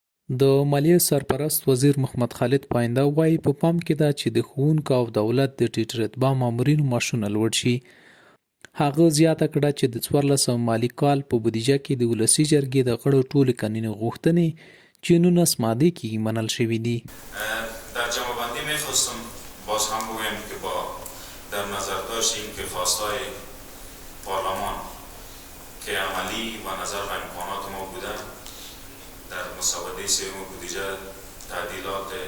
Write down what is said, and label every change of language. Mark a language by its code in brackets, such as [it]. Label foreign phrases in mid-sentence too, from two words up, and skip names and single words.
[ps] د مالیې سرپرست وزیر محمد خالد پاینده وایي په پام کې ده چې د ښوونکو او دولت د ټیټ رتبه مامورینو معاشونه لوړ شي. هغه زیاته کړه چې د 1400 مالي کال په بودیجه کې د ولسي جرګې د غړو ټولې قانوني غوښتنې چې 19 ماده کې منل شوي دي. [fa] در جمع‌بندی می‌خواستم باز هم بگویم که با در نظر داشتیم که خواستای پارلمان که عملی و نظر به امکانات ما بوده در مسوده سوم بودجه تعدیلات